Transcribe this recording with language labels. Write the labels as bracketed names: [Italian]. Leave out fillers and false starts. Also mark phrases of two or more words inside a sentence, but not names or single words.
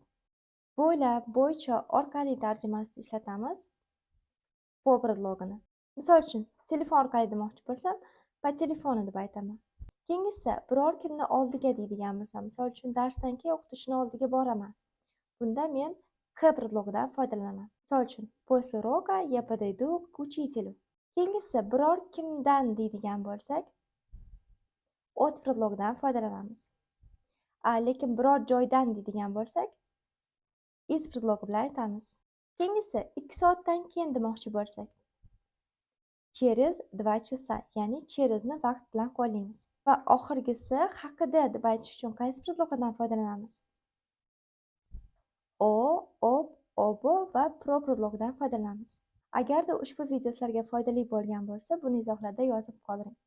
[Uzbek] Bo'ylab, bo'yicha, orqali tarjimasini ishlatamiz. Bu predlogini. Misol uchun, telefon orqali demoqchi bo'lsam, [Russian] по телефону [Uzbek] deb aytaman. Keyingisi biror kimni oldiga deydigan bo'lsam, misol uchun darsdan keyin o'qituvchini oldiga boraman. Bunda men к predlogidan foydalanaman. Misol uchun, [Russian] после урока я подойду к учителю. [Uzbek] Keyingisi biror kimdan deydigan bo'lsak, от predlogidan foydalanamiz. Lekin biror joydan deydigan bo'lsak, из predlogi bilan aytamiz. Keyingisi 2 soatdan keyin demoqchi bo'lsak, [Russian] через 2 часа, [Uzbek] ya'ni cheresni vaqt bilan qo'llaymiz. Va oxirgisi haqida deb aytish uchun qaysi predlogdan foydalanamiz? O, ob, obo va pro predlogidan foydalanamiz. Agarda ushbu video sizlarga foydali bo'lgan bo'lsa, buni izohlarda yozib qoldiring.